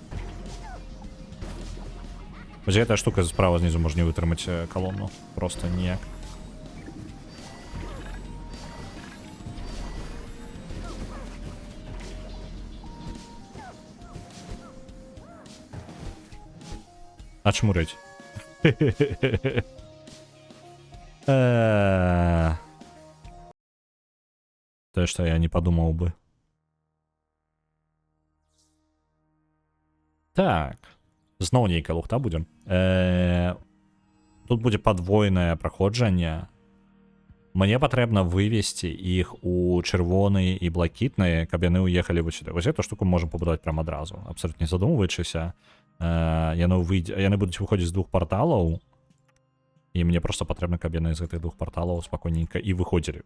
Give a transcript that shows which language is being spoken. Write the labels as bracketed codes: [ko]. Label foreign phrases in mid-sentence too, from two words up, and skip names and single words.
[be] Вось гэтая штука справа знізу можа не вытрымаць калону. Просто ніяк. Ачмурить. [ru] То, что я не подумал бы. [be] Так. Зноў нейкая лухта будзе. Тут будзе падвойнае праходжанне. Мне патрэбна вывесці іх у чырвоны і блакітныя, каб яны ўехалі вось сюды. Вось эту штуку можам пабудаваць прямо адразу, абсалютна не задумваючыся. Яны будуць выходзіць з двух парталаў, і мне просто патрэбна, каб яны з гэтых двух парталаў спакойненька і выходзілі.